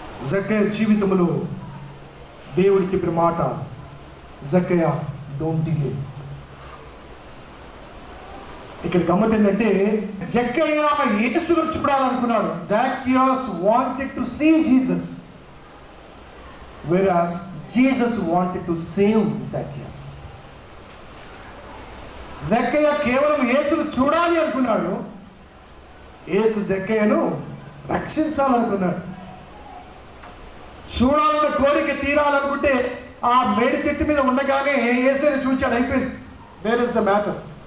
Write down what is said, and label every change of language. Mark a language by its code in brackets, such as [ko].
[te] జక్కయ్య జీవితంలో దేవుడు చెప్పిన మాట, జక్కయ్య [en] Don't delay. [te] ఇక్కడ గమ్మత్ ఏంటంటే, జక్కయ్య యేసును చూడాలనుకున్నాడు. [en] Zacchaeus wanted to see Jesus, whereas Jesus wanted to save Zacchaeus. [te] జక్కయ్య కేవలం యేసును చూడాలి అనుకున్నాడు, యేసు జక్కయ్యను రక్షించాలనుకున్నాడు. చూడాలన్న కోరిక తీరాలనుకుంటే ఆ మేడి చెట్టు మీద ఉండగానే యేసుని చూచాడు, అయిపోయింది, [en] Where is the matter.